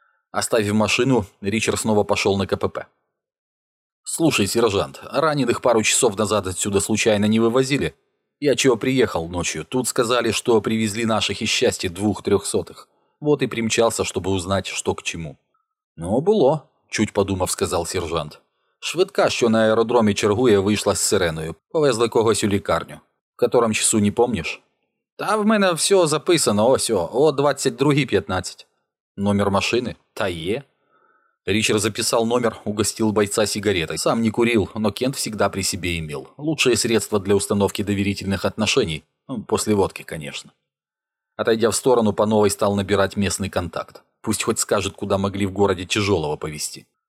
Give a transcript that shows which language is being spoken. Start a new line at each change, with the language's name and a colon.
Russian: Оставив машину, Ричард снова пошел на КПП. «Слушай, сержант, раненых пару часов назад отсюда случайно не вывозили? Я чего приехал ночью? Тут сказали, что привезли наших из счастья 200-300. Вот и примчался, чтобы узнать, что к чему». «Ну, было», — чуть подумав, сказал сержант.
Ukrainian: «Швидка, що на аеродромі чергує, вийшла з сиреною. Повезли когось у лікарню.
Russian: В котором часу не помнишь?»
Ukrainian: «Та в мене все записано, ось о 22:15. «Номер машини? Та є».
Russian: Ричард записал номер, угостил бойца сигаретой. Сам не курил, но Кент всегда при себе имел. Лучшее средство для установки доверительных отношений. После водки, конечно. Отойдя в сторону, по новой стал набирать местный контакт. Пусть хоть скажет, куда могли в городе тяжелого повезти.